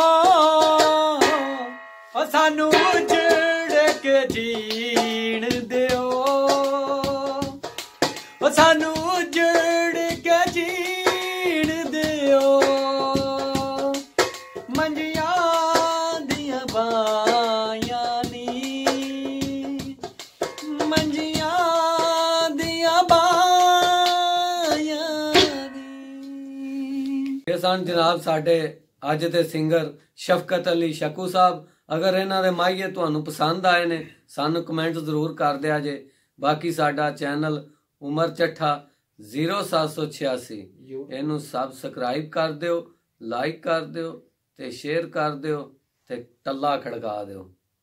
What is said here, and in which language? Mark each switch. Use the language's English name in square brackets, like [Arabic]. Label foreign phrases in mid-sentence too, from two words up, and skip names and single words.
[Punjabi] ਓ ਸਾਨੂੰ ਉਜੜ ਕੇ ਜੀਣ ਦਿਓ ਓ ਸਾਨੂੰ ਉਜੜ ਕੇ ਜੀਣ ਦਿਓ ਮੰਜੀਆਂ ਦੀਆਂ ਬਾਈਆਂ ਨੀ ਮੰਜੀਆਂ ਦੀਆਂ ਬਾਈਆਂ ਨੀ। ਇਹ ਸਨ ਜਨਾਬ ਸਾਡੇ ਅੱਜ ਦੇ ਸਿੰਗਰ ਸ਼ਫਕਤ ਅਲੀ ਸ਼ਕੂ ਸਾਹਿਬ। ਅਗਰ ਇਹਨਾਂ ਦੇ ਮਾਹੀਏ ਤੁਹਾਨੂੰ ਪਸੰਦ ਆਏ ਨੇ ਸਾਨੂੰ ਕਮੈਂਟ ਜ਼ਰੂਰ ਕਰ ਦਿਆ ਜੇ। ਬਾਕੀ ਸਾਡਾ ਚੈਨਲ ਉਮਰ ਚੱਠਾ 0786 ਇਹਨੂੰ ਸਬਸਕ੍ਰਾਈਬ ਕਰ ਦਿਓ, ਲਾਈਕ ਕਰ ਦਿਓ ਤੇ ਸ਼ੇਅਰ ਕਰ ਦਿਓ ਤੇ ਟੱਲਾ ਖੜਕਾ ਦਿਓ।